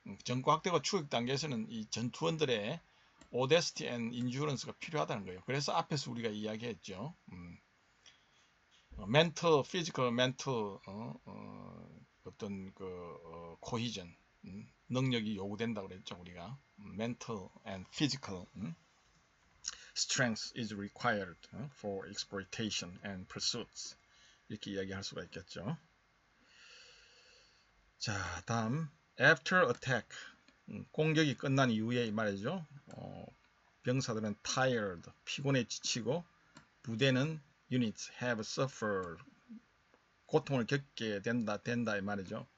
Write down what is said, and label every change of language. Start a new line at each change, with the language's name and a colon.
Korean: 전과 확대와 추격 단계에서는 이 전투원들의
English: audacity and endurance
Korean: 가 필요하다는 거예요. 그래서 앞에서 우리가 이야기했죠.
English: mental, physical, mental
Korean: 어떤 그 cohesion 능력이 요구된다고 그랬죠 우리가.
English: mental and physical strength is required for exploitation and pursuits.
Korean: 이렇게 이야기할 수가 있겠죠. 자, 다음
English: after attack
Korean: 공격이 끝난 이후에 말이죠. 병사들은 tired 피곤에 지치고, 부대는
English: units have suffered
Korean: 고통을 겪게 된다 이 말이죠.